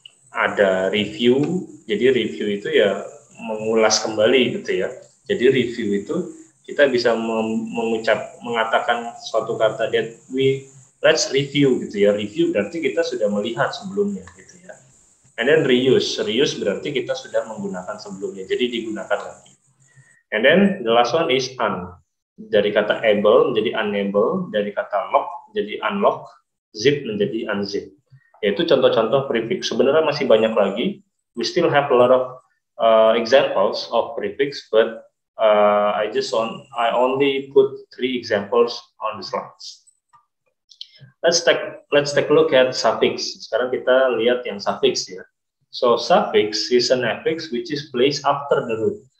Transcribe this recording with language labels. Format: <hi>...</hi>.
<id>Ada review, jadi review itu ya mengulas kembali gitu ya. Jadi review itu kita bisa mengatakan suatu kata</id> <en>that let's review</en> <id>gitu ya. Review berarti kita sudah melihat sebelumnya gitu ya.</id> <en>And then</en> <id>reuse berarti kita sudah menggunakan sebelumnya, jadi digunakan lagi.</id> <en>And then the last one is un.</en> <id>Dari kata able menjadi unable, dari kata lock menjadi unlock, zip menjadi unzip. Yaitu contoh-contoh prefix. Sebenarnya masih banyak lagi.</id> <en>We still have a lot of examples of prefix, but I only put 3 examples on the slides. Let's take a look at suffix.</en> <id>Sekarang kita lihat yang suffix ya.</id> <en>So suffix is an affix which is placed after the root.</en>